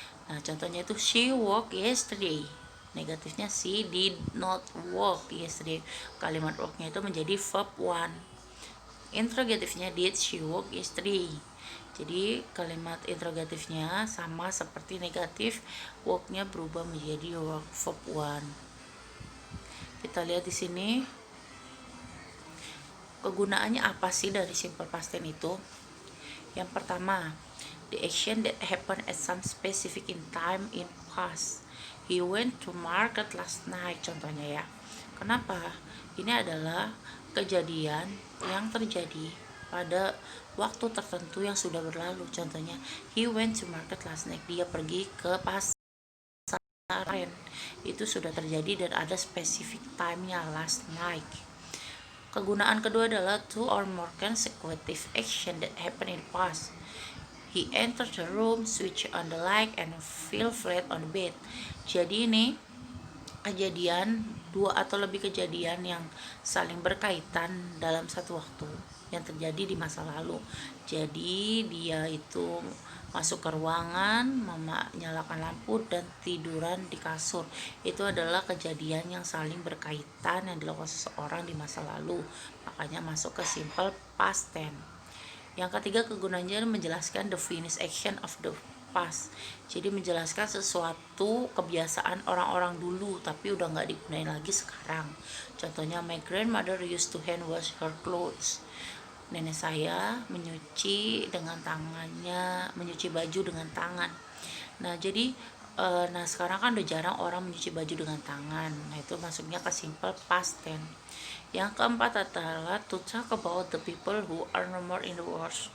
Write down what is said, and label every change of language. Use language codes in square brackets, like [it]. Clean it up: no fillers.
[id] Nah, contohnya itu [en] she walked yesterday. [id] Negatifnya [en] she did not walk yesterday. [id] Kalimat walknya itu menjadi verb one. Interrogatifnya [en] did she walk yesterday. [id] Jadi kalimat interrogatifnya sama seperti negatif, walk-nya berubah menjadi verb one. Kita lihat di sini kegunaannya apa sih dari simple past tense itu. Yang pertama, [en] the action that happened at some specific in time in past. He went to market last night, [id] contohnya ya. Kenapa? Ini adalah kejadian yang terjadi pada waktu tertentu yang sudah berlalu. Contohnya, [en] he went to market last night. [id] Dia pergi ke pasar. Itu sudah terjadi dan ada specific time-nya, [en] last night. [id] Kegunaan kedua adalah [en] two or more consecutive action that happen in the past. He entered the room, switch on the light, and fell flat on the bed. [id] Jadi ini kejadian, dua atau lebih kejadian yang saling berkaitan dalam satu waktu yang terjadi di masa lalu. Jadi dia itu masuk ke ruangan, menyalakan lampu dan tiduran di kasur. Itu adalah kejadian yang saling berkaitan yang dilakukan seseorang di masa lalu. Makanya masuk ke simple past tense. Yang ketiga kegunaannya menjelaskan [en] the finished action of the past. [id] Jadi menjelaskan sesuatu kebiasaan orang-orang dulu tapi udah nggak digunain lagi sekarang. Contohnya, [en] my grandmother used to hand wash her clothes. [id] Nenek saya menyuci dengan tangannya, menyuci baju dengan tangan. Nah, jadi sekarang kan udah jarang orang menyuci baju dengan tangan. Nah, itu masuknya ke simple past tense. Yang keempat adalah [en] to talk about the people who are no more in the world.